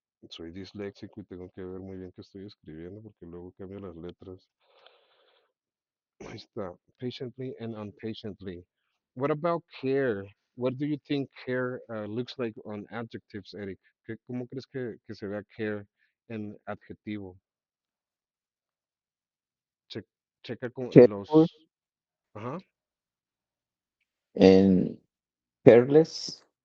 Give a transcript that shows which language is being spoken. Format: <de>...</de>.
<es>Soy disléxico y tengo que ver muy bien qué estoy escribiendo porque luego cambio las letras. Ahí está.</es> <en>Patiently and impatiently. What about care? What do you think care looks like on adjectives, Eric?</en> <es>¿Cómo crees que se vea care en adjetivo? Che- checa con</es> <en>careful,</en> <es>los... Ajá.</es> <en>and careless.</en>